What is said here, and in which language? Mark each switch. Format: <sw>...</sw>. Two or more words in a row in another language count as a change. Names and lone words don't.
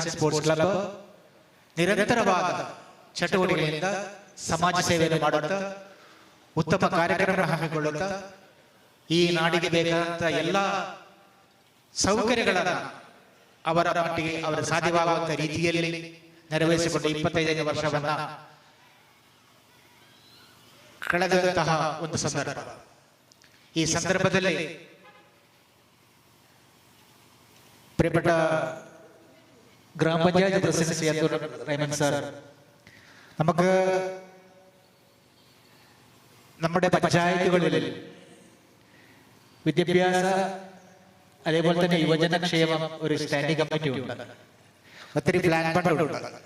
<kn>ಅಂಡ್ ಸ್ಪೋರ್ಟ್ಸ್ ಕ್ಲಬ್ ನಿರಂತರವಾದ ಚಟುವಟಿಕೆಗಳಿಂದ ಸಮಾಜ ಸೇವೆಯನ್ನು ಮಾಡುತ್ತಾ, ಉತ್ತಮ ಕಾರ್ಯಕ್ರಮ ಹಮ್ಮಿಕೊಳ್ಳುತ್ತಾ, ಈ ನಾಡಿಗೆ ಬೇಕಾದಂಥ ಎಲ್ಲ ಸೌಕರ್ಯಗಳನ್ನು ಅವರ ಮಟ್ಟಿಗೆ ಅವರ ಸಾಧ್ಯವಾಗುವಂಥ ರೀತಿಯಲ್ಲಿ ನೆರವೇರಿಸಿಕೊಂಡು 25ನೇ ವರ್ಷವನ್ನ ಕಳೆದಂತಹ ಒಂದು ಸಂದರ್ಭ. ಈ ಸಂದರ್ಭದಲ್ಲಿ</kn> <ml>പ്രിയപ്പെട്ട ഗ്രാമപഞ്ചായത്ത് പ്രസിഡന്റ് സിയാത്തൂർ റഹ്മാൻ സാർ, നമുക്ക് നമ്മുടെ പഞ്ചായത്തുകളിൽ വിദ്യാഭ്യാസ അതേപോലെ തന്നെ യുവജനക്ഷേമം ഒരു</ml> <en>standing committee</en> <ml>ഉണ്ട്, ഒത്തിരി പ്ലാൻ ഫണ്ടുണ്ട്.</ml>